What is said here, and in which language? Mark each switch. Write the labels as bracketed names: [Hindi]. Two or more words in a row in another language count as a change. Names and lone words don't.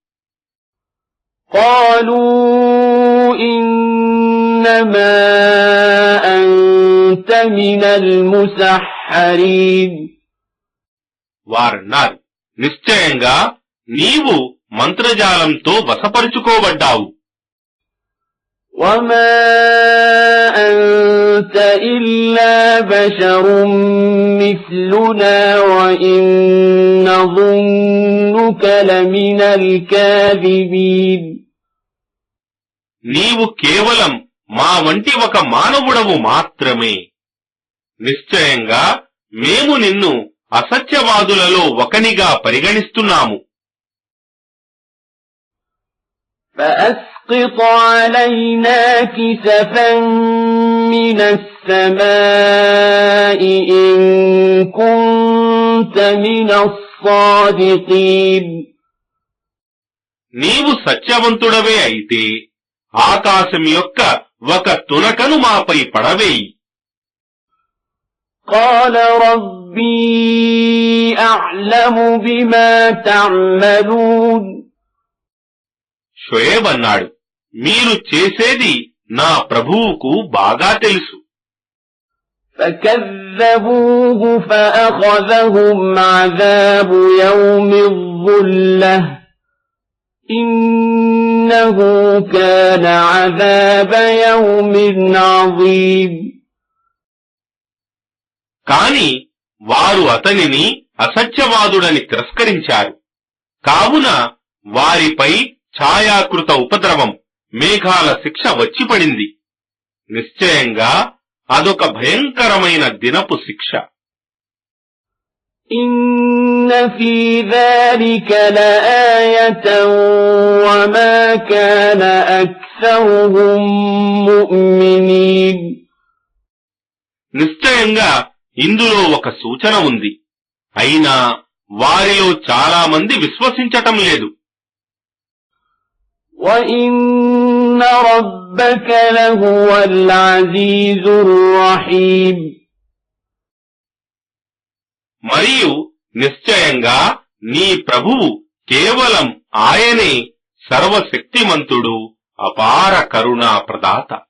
[Arabic] قالوا إنما أنت من المسحرين. [Telugu] వారన్నారు, నిశ్చయంగా నీవు మంత్రజాలంతో వశపరుచుకోబడ్డావు. [Arabic] وما أنت إلا بشر مثلنا وإن نظنك لمن الكاذبين. [Telugu] నీవు కేవలం మా వంటి ఒక మానవుడవు మాత్రమే. నిశ్చయంగా మేము నిన్ను అసత్యవాదులలో ఒకనిగా పరిగణిస్తున్నాము. [Arabic] فأسقط علينا كسفا من السماء إن كنت من الصادقين. [Telugu] నీవు సత్యవంతుడవే అయితే ఆకాశం యొక్క ఒక తునకను మాపై పడవేయి. [Arabic] قال ربي أعلم بما تعملون. [Telugu] షోయేబ్ అన్నాడు, మీరు చేసేది నా ప్రభువుకు బాగా తెలుసు. [Arabic] فكذبوه فأخذهم عذاب يوم الظلة إنه كان عذاب يوم عظيم. [Telugu] కాని వారు అతనిని అసత్యవాదుడని తిరస్కరించారు, కావున వారిపై ఛాయాకృత ఉపద్రవం మేఘాల శిక్ష వచ్చిపడింది. నిశ్చయంగా అదొక భయంకరమైన దినపు శిక్ష. [Arabic] إن في ذلك لآية وما كان أكثرهم مؤمنين. [Telugu] నిశ్చయంగా ఇందులో ఒక సూచన ఉంది, అయినా వారిలో చాలా మంది విశ్వసించటం లేదు. [Arabic] وَإِنَّ رَبَّكَ لَهُوَ الْعَزِيزُ الرَّحِيمُ. [Telugu] మరియు నిశ్చయంగా నీ ప్రభువు కేవలం ఆయనే సర్వశక్తిమంతుడు, అపార కరుణా ప్రదాత.